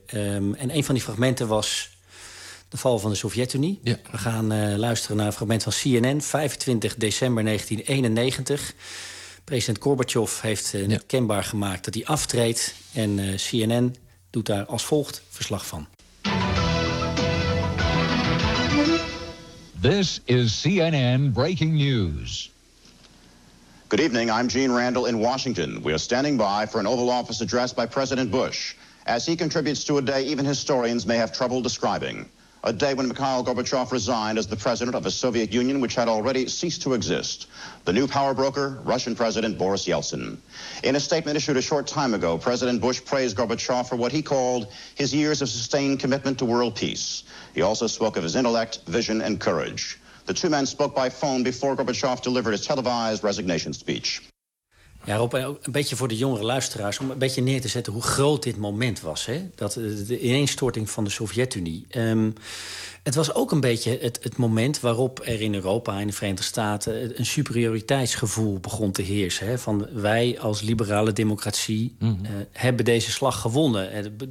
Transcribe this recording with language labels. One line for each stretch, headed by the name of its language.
Dutch: En een van die fragmenten was de val van de Sovjet-Unie. Ja. We gaan luisteren naar een fragment van CNN, 25 december 1991. President Gorbachev heeft net kenbaar gemaakt dat hij aftreedt. En CNN doet daar als volgt verslag van.
English: This is CNN breaking news. Good evening, I'm Gene Randall in Washington. We are standing by for an Oval Office address by President Bush. As he contributes to a day even historians may have trouble describing. A day when Mikhail Gorbachev resigned as the president of a Soviet Union which had already ceased to exist. The new power broker, Russian President Boris Yeltsin. In a statement issued a short time ago, President Bush praised Gorbachev for what he called his years of sustained commitment to world peace. He also spoke of his intellect, vision, and courage. The two men spoke by phone before Gorbachev delivered his televised resignation speech.
Dutch: Ja, Rob, een beetje voor de jongere luisteraars, om een beetje neer te zetten hoe groot dit moment was, hè? Dat de ineenstorting van de Sovjet-Unie. Het was ook een beetje het moment waarop er in Europa, in de Verenigde Staten, een superioriteitsgevoel begon te heersen. Hè? Van wij als liberale democratie hebben deze slag gewonnen.